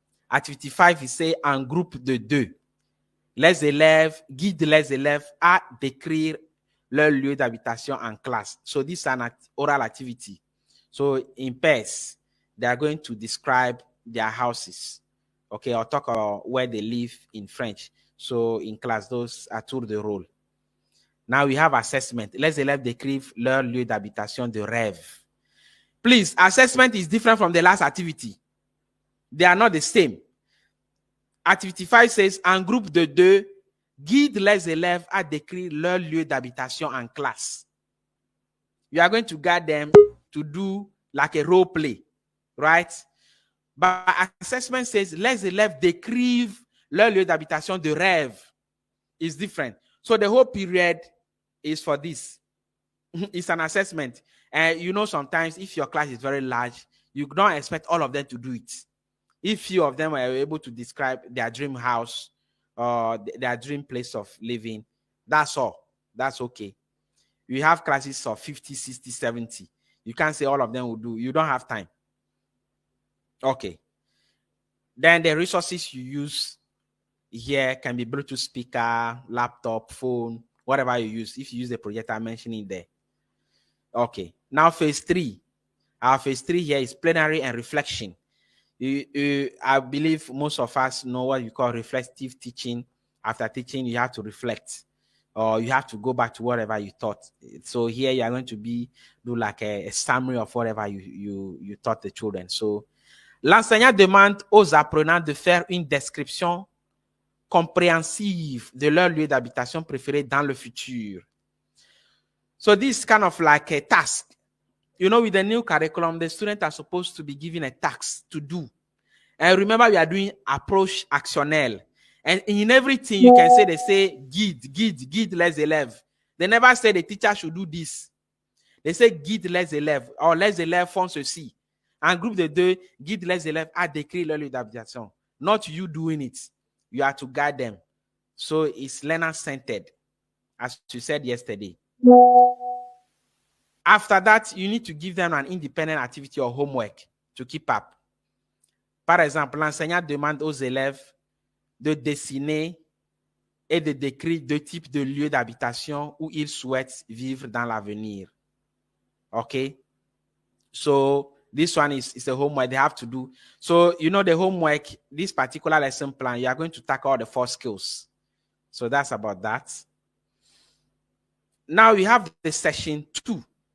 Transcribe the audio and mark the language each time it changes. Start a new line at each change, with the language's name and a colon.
English: Activity 5 is say
French: en groupe de 2. Les élèves guident les élèves à décrire leur lieu d'habitation en classe.
English: So this is an oral activity. So in pairs, they are going to describe their houses, okay, or talk about where they live in French. So in class, those are
French: tour de rôle.
English: Now we have assessment.
French: Les élèves décrivent leur lieu d'habitation de rêve.
English: Please, assessment is different from the last activity. They are not the same. Activity 5 says,
French: en groupe de 2, guide les élèves à décrire leur lieu d'habitation en classe.
English: You are going to guide them to do like a role play, right? But assessment says,
French: les élèves décrivent leur lieu d'habitation de rêve.
English: Is different. So the whole period is for this. It's an assessment. And you know, sometimes if your class is very large, you don't expect all of them to do it. If few of them are able to describe their dream house or their dream place of living, that's all. That's okay. You have classes of 50, 60, 70. You can't say all of them will do. You don't have time. Okay. Then the resources you use here can be Bluetooth speaker, laptop, phone, whatever you use. If you use the projector, I'm mentioning there. Okay. Now phase 3. Our phase 3 here is plenary and reflection. I believe most of us know what you call reflective teaching. After teaching, you have to reflect, or you have to go back to whatever you taught. So here you are going to do like a summary of whatever you taught the children.
French: So l'enseignant demande aux apprenants de faire une description compréhensive de leur lieu d'habitation préféré dans le futur.
English: So this is kind of like a task. You know, with the new curriculum, the students are supposed to be given a task to do. And remember, we are doing approach actionnel. And in everything, you can say, they say,
French: guide les élèves.
English: They never say the teacher should do this. They say,
French: guide les élèves, or les élèves font ceci. En groupe de 2, guide les élèves à décrire leur lieu d'habitation.
English: Not you doing it. You have to guide them. So it's learner-centered, as you said yesterday. After that, you need to give them an independent activity or homework to keep up.
French: Par exemple, l'enseignant demande aux élèves de dessiner et de décrire 2 types de lieux d'habitation où ils souhaitent vivre dans l'avenir.
English: Okay? So this one is a homework they have to do. So, you know, the homework, this particular lesson plan, you are going to tackle all the 4 skills. So that's about that. Now we have the session 2.